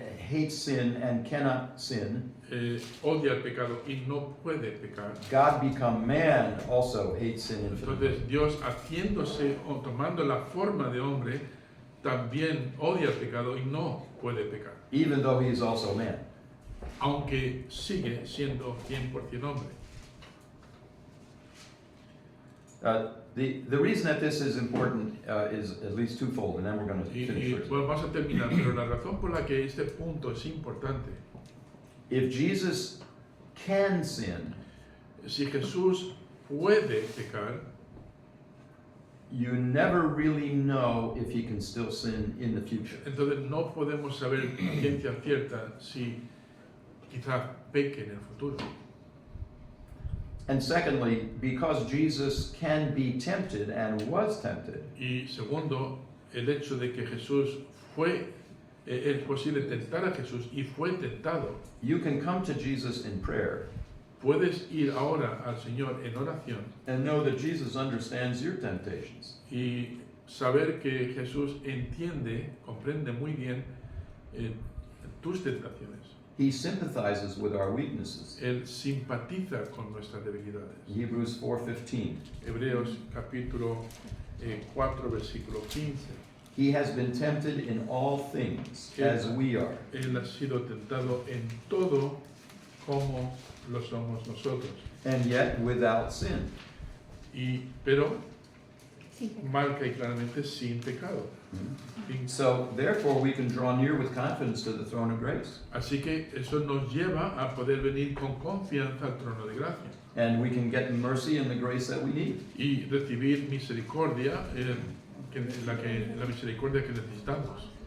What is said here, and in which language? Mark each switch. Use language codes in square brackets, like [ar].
[en] hates sin and cannot sin, [es] odia el pecado y no puede pecar, [en] God become man also hates sin infinitely. [es] entonces Dios haciéndose o tomando la forma de hombre también odia el pecado y no puede pecar, [en] Even though he is also man. [es] aunque sigue siendo 100% hombre. [en] The reason that this is important is at least twofold, and then we're going to [es] Y [en] finish first. [es] bueno, vamos a terminar, pero la razón por la que este punto es importante, [en] If Jesus can sin, [es] si Jesús puede pecar, [en] you never really know if he can still sin in the future. [es] entonces no podemos saber a ciencia cierta si quizás peque en el futuro. [en] And secondly, because Jesus can be tempted and was tempted, [es] Y segundo, el hecho de que Jesús es posible tentar a Jesús y fue tentado. [en] you can come to Jesus in prayer [es] Puedes ir ahora al Señor en oración [en] and know that Jesus understands your temptations. [es] y saber que Jesús entiende, comprende muy bien tus tentaciones. [en] He sympathizes with our weaknesses. [es] Él simpatiza con nuestras debilidades. [en] Hebrews 4:15. [es] Hebreos capítulo 4, versículo 15. [en] He has been tempted in all things as we are, [es] Él ha sido tentado en todo como lo somos nosotros. [en] and yet without sin. [es] Pero Sin pecado. marca y claramente sin pecado. [en] So therefore we can draw near with confidence to the throne of grace, [es] Así que eso nos lleva a poder venir con confianza al trono de gracia [en] and we can get mercy and the grace that we need. [es] y recibir misericordia, la misericordia que necesitamos.